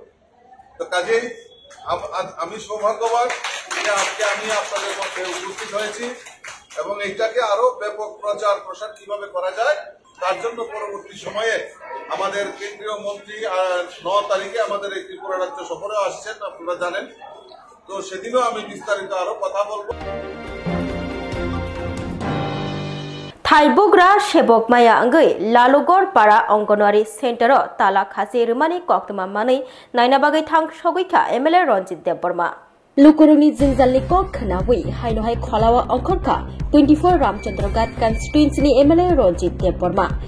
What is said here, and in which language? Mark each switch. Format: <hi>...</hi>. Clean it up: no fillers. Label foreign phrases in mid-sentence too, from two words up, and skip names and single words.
<bn>তো কাজেই আমি সৌভাগ্যবান যে আজকে আমি আপনাদের মধ্যে উপস্থিত হয়েছি এবং এইটাকে আরো ব্যাপক প্রচার প্রসার কিভাবে করা যায় তার জন্য পরবর্তী সময়ে আমাদের কেন্দ্রীয় মন্ত্রী 9 তারিখে আমাদের এই ত্রিপুরা রাজ্য সফরে আসছেন, আপনারা জানেন। তো সেদিনও আমি বিস্তারিত আরো কথা বলবো।</bn> <trp>थाइबुग्रा सेबक माया अंगै लालुगड़ पारा अंगनवाड़ी सेंटर ताला खासी रुमानी कक्तमा मानै नायना बागै थां सगैखा एमएलए रंजित देबबर्मा लुकुरुनि जिंजालनि कक खनावै हाइनहाय खलावा अंखरखा 24 रामचंद्रघाट कन्स्टिट्युएन्सीनि एमएलए रंजित देबबर्मा</trp>